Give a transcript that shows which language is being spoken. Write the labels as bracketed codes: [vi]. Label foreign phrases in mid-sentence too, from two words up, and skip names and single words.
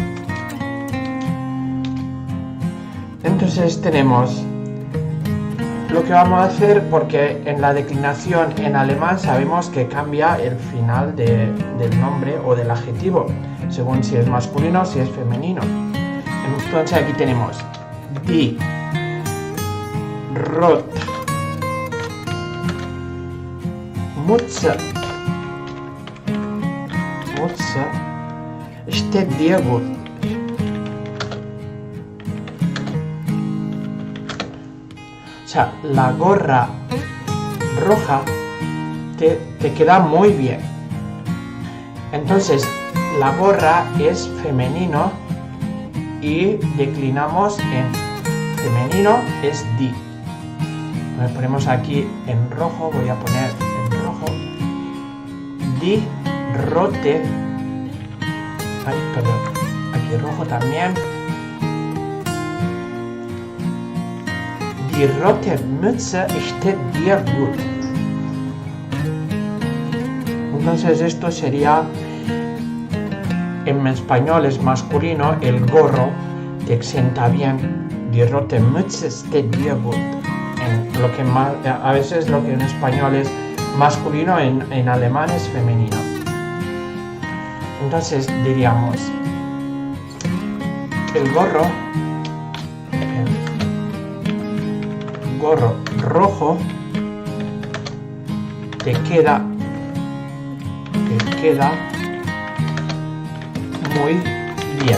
[es] Entonces tenemos lo que vamos a hacer, porque en la declinación en alemán sabemos que cambia el final del nombre o del adjetivo, según si es masculino o si es femenino. Entonces aquí tenemos [de] die rote Mütze steht dir gut. [es] O sea, la gorra roja te queda muy bien. Entonces, la gorra es femenino y declinamos en femenino es die. Ponemos aquí en rojo, voy a poner en rojo. [de] Die rote. [es] Ay, perdón. Aquí rojo también. [de] Die rote Mütze steht dir gut. [es] Entonces esto sería, en español es masculino, el gorro te exenta bien. [de] Die rote Mütze steht dir gut. [es] Lo que a veces lo que en español es masculino, en alemán es femenino. Entonces diríamos, el gorro rojo te queda muy bien.